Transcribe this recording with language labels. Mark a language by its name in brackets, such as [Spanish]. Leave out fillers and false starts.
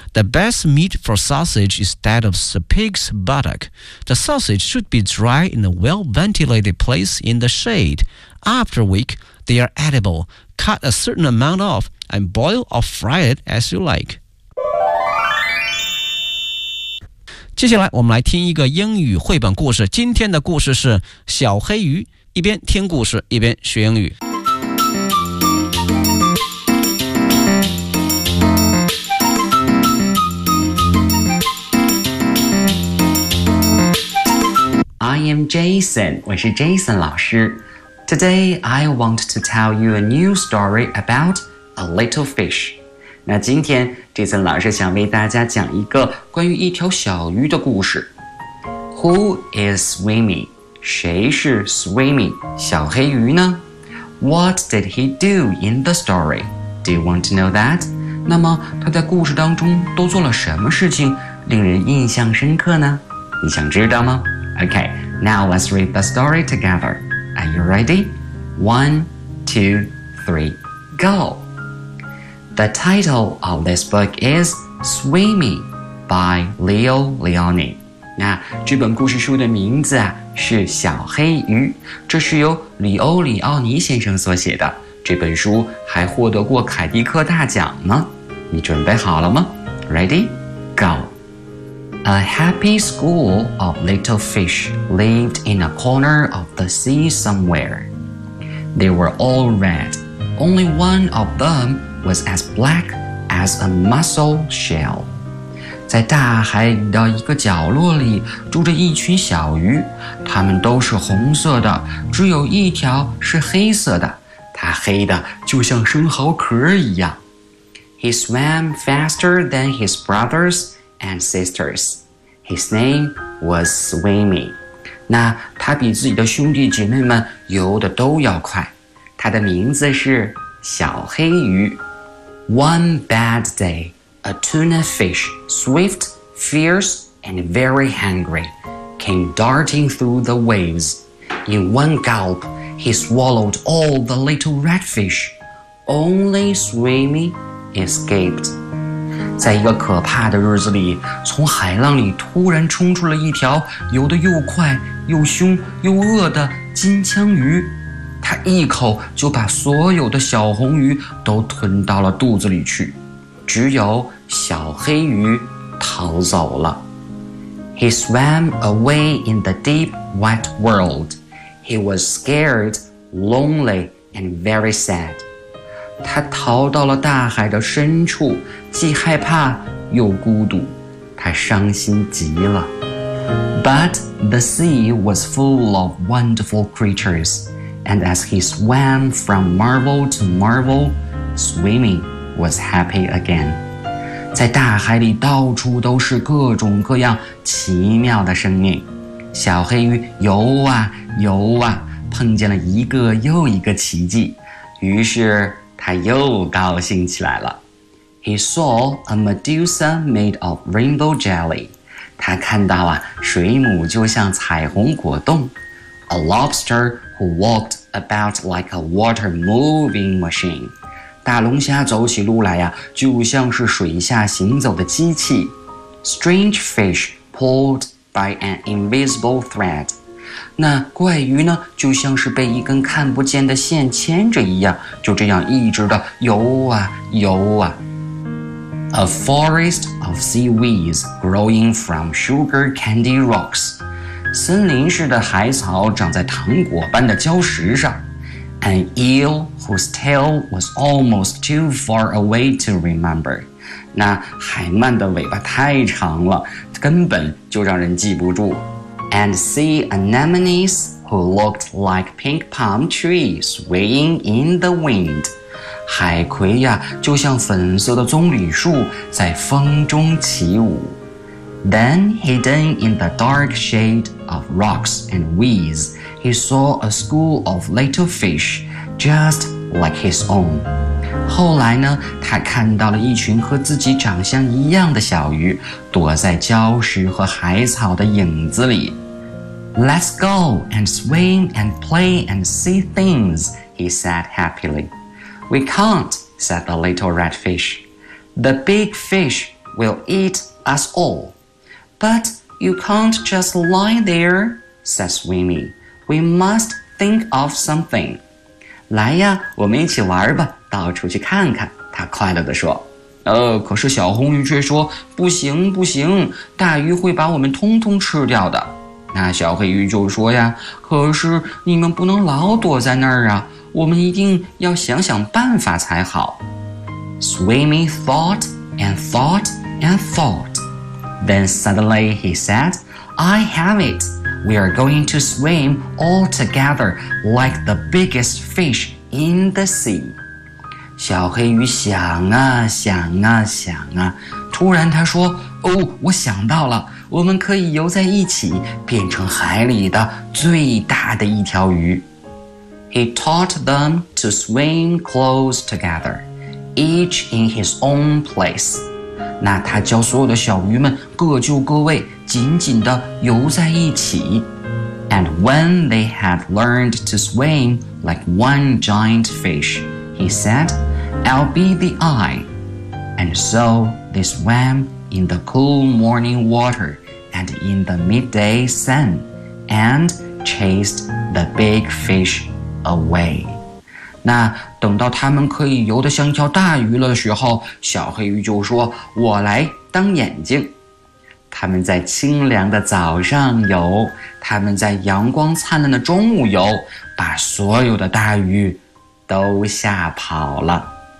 [English] The best meat for sausage is that of the pig's buttock. The sausage should be dry in a well-ventilated place in the shade. After a week, they are edible. Cut a certain amount off. And boil or fry it as you like. [Chinese] 接下来我们来听一个英语绘本故事。今天的故事是小黑鱼，一边听故事一边学英语。 [English] I am Jason, [Chinese] 我是 Jason 老师。 [English] Today I want to tell you a new story about. A little fish. [Chinese] 那今天 Jason 老师想为大家讲一个关于一条小鱼的故事。 [English] Who is swimming? [Chinese] 谁是 [English] swimming? [Chinese] 小黑鱼呢? [English] What did he do in the story? Do you want to know that? [Chinese] 那么他在故事当中都做了什么事情令人印象深刻呢? 你想知道吗? [English] Okay, now let's read the story together. Are you ready? 1, 2, 3, go. The title of this book is Swimming by Leo Leoni. [Chinese] 那这本故事书的名字、啊、是小黑鱼，这是由里欧里奥尼先生所写的。这本书还获得过凯迪克大奖呢。你准备好了吗？ [English] Ready? Go! A happy school of little fish lived in a corner of the sea somewhere. They were all red. Only one of them was as black as a mussel shell. [Chinese] 在大海的一个角落里住着一群小鱼，它们都是红色的，只有一条是黑色的，它黑的就像生蚝壳一样。 [English] He swam faster than his brothers and sisters. His name was Swimmy. [Chinese] 那他比自己的兄弟姐妹们游得都要快。他的名字是小黑鱼。 [English] One bad day, a tuna fish, swift, fierce, and very hungry, came darting through the waves. In one gulp, he swallowed all the little redfish. Only Swimmy. Escaped. [Chinese] 在一个可怕的日子里，从海浪里突然冲出了一条游得又快又凶又恶的金枪鱼，它一口就把所有的小红鱼都吞到了肚子里去，只有小黑鱼逃走了。 [English] He swam away in the deep, wet world. He was scared, lonely, and very sad. [Chinese] 他逃到了大海的深处，既害怕又孤独，他伤心极了。 [English] But the sea was full of wonderful creatures, and as he swam from marvel to marvel, swimming was happy again. [Chinese] 在大海里到处都是各种各样奇妙的生命，小黑鱼游啊游啊，碰见了一个又一个奇迹，于是他又高兴起来了。 [English] He saw a Medusa made of rainbow jelly. [Chinese] 他看到啊，水母就像彩虹果冻。 [English] A lobster who walked about like a water moving machine. [Chinese] 大龙虾走起路来啊，就像是水下行走的机器。 [English] Strange fish pulled by an invisible thread. [Chinese] 那怪鱼呢，就像是被一根看不见的线牵着一样，就这样一直的游啊游啊。 [English] A forest of seaweeds growing from sugar candy rocks. [Chinese] 森林似的海草长在糖果般的礁石上。 [English] An eel whose tail was almost too far away to remember. [Chinese] 那海鳗的尾巴太长了，根本就让人记不住。 [English] And see anemones who looked like pink palm trees swaying in the wind. [Chinese] 海葵呀，就像粉色的棕榈树在风中起舞。 [English] Then, hidden in the dark shade of rocks and weeds, he saw a school of little fish just like his own. [Chinese] 后来呢，他看到了一群和自己长相一样的小鱼，躲在礁石和海草的影子里。 [English] Let's go and swim and play and see things, he said happily. We can't, said the little red fish. The big fish will eat us all. But you can't just lie there, said Swimmy. We must think of something. [Chinese] 来呀，我们一起玩吧，到处去看看，他快乐地说。可是小红鱼却说，不行不行，大鱼会把我们通通吃掉的。那小黑鱼就说呀，可是你们不能老躲在那儿啊，我们一定要想想办法才好。 [English] Swimmy thought and thought and thought. Then suddenly he said, I have it. We are going to swim all together like the biggest fish in the sea. [Chinese] 小黑鱼想啊想啊想啊，突然他说，哦，我想到了。我们可以游在一起，变成海里的最大的一条鱼。 [English] He taught them to swim close together, each in his own place. [Chinese] 那他教所有的小鱼们各就各位，紧紧地游在一起。 [English] And when they had learned to swim like one giant fish, he said, I'll be the eye. And so they swam in the cool morning water and in the midday sun and chased the big fish away. [Chinese] 那等到他们可以游得像一条大鱼了的时候，小黑鱼就说，我来当眼睛。他们在清凉的早上游，他们在阳光灿烂的中午游，把所有的大鱼都吓跑了。